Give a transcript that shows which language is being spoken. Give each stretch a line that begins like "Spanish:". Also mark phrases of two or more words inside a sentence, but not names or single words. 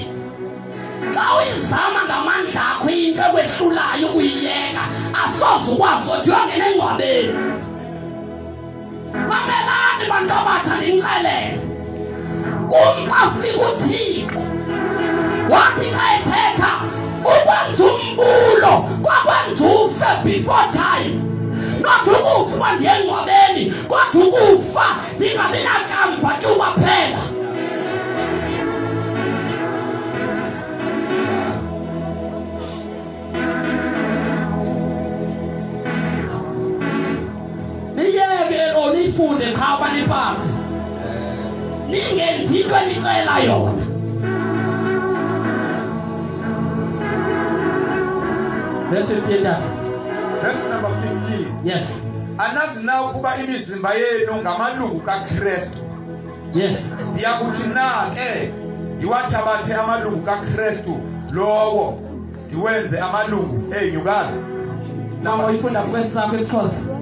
Xhosa: Xa uyizama ngamandla akho into ekwehlulayo ukuyiyeka asoze ukwazi ukuthi uyongena engcwabeni. Mamelani bantu abatsha ndinixelele. Kumqafika uThixo wathi xa ethetha ukwenza umbulo kwakwenza ufe
English: before time.
Xhosa: Not ukufa ndiye engcwabeni kodwa ukufa ndingabi nakamva tu kwaphela. Niyeke onifunde khaba nipasi. Ningenzi into enicela yona.
English: Verse 15 that. Verse number 15. Yes.
Xhosa: Anazi na ukuba imizimba yenu ngamalungu kaKristu.
English: Yes.
Xhosa: Ndiyakuthi na ke ndiwathabathe amalungu kaKristu lowo ndiwenze amalungu enyukazi. Mama uyifunda kwesakho isikhosi.